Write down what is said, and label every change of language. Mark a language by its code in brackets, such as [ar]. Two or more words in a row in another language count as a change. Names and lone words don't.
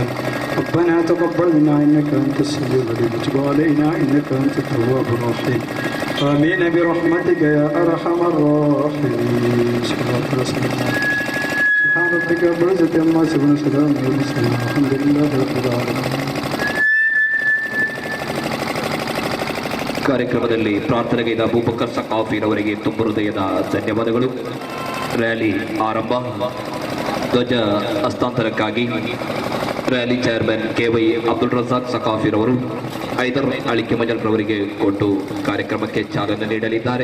[ar] ربنا تقبل منا إنك أنت السميع العليم وتب علينا إنك أنت التواب الرحيم. آمين برحمتك يا أرحم الراحمين. سبحان ربك رب العزة عما يصفون وسلام على المرسلين والحمد لله رب العالمين. [kn] ಕಾರ್ಯಕ್ರಮದಲ್ಲಿ ಪ್ರಾರ್ಥನೆಗೈದ ಅಬೂಬಕರ್ ಸಕಾಫಿರವರಿಗೆ ತುಂಬ ಹೃದಯದ ಧನ್ಯವಾದಗಳು. ರ್ಯಾಲಿ ಆರಂಭ. ಧ್ವಜ ಹಸ್ತಾಂತರಕ್ಕಾಗಿ [en] rally chairman [kn] KY ಅಬ್ದುಲ್ ರಜಾಕ್ ಸಕಾಫಿರವರು ಐದರ್ ಅಳಿಕೆ ಮಜಲ್ರವರಿಗೆ ಕೊಟ್ಟು ಕಾರ್ಯಕ್ರಮಕ್ಕೆ ಚಾಲನೆ ನೀಡಲಿದ್ದಾರೆ.